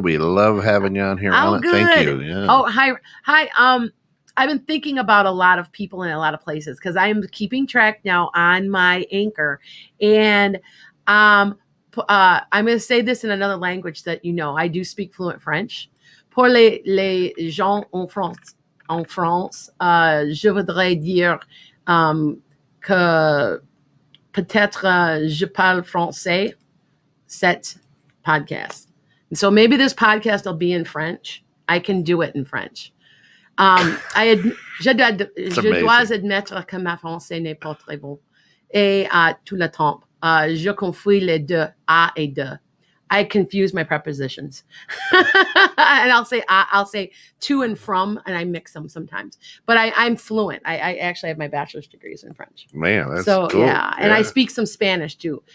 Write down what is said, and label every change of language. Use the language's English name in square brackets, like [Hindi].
[English] We love having you on here. Oh, good. Thank you. Yeah. Oh, hi. I've been thinking about a lot of people in a lot of places because I'm keeping track now on my Anchor, and I'm going to say this in another language that I do speak fluent French. [French] Pour les gens en France, je voudrais dire que peut-être je parle français, cet podcast. [English] And so maybe this podcast will be in French. I can do it in French. [French] Je dois admettre que ma français n'est pas très bon. Et tout le temps. Je confonds les deux, a et de. [English] I confuse my prepositions. And I'll say to and from, and I mix them sometimes. But I'm fluent. I actually have my bachelor's degrees in French. Man, that's cool. Yeah. And I speak some Spanish too.